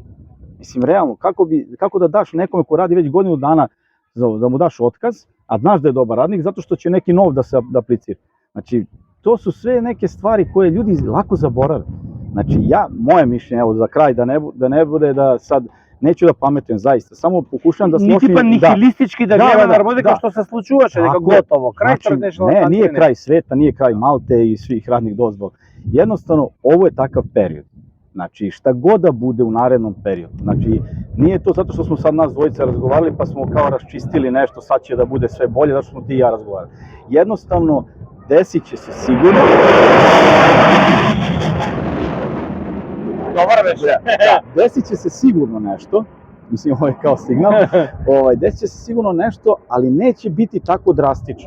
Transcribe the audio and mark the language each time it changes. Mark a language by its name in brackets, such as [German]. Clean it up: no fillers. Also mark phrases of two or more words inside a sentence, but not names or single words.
[Serbian] Mislim, realno, kako da daš nekome ko radi već godinu dana da mu daš otkaz, a znaš da je dobar radnik, zato što će neki nov da aplicira. Znači, to su sve neke stvari koje ljudi lako zaborave. Znači, moje mišljenje, evo za kraj, da ne bude da sad, neću da pametujem zaista, samo pokušam da složim... [Macedonian] Нити па нихилистички да гледа да работи како што се случуваше, дека готово, крај [English] Third National Country. [Serbian] Ne, nije kraj sveta, nije kraj Malte i svih radnih dozvola. Jednostavno, ovo je takav period. Znači, šta god da bude u narednom periodu. Znači, nije to zato što smo sad nas dvojice razgovarali pa smo kao raščistili nešto, sad će da bude sve bolje, zato što smo ti i ja razgovarali. Jednostavno, desit će se sigurno... Desit će se sigurno nešto, mislim ovo je kao signal, desit će se sigurno nešto, ali neće biti tako drastično.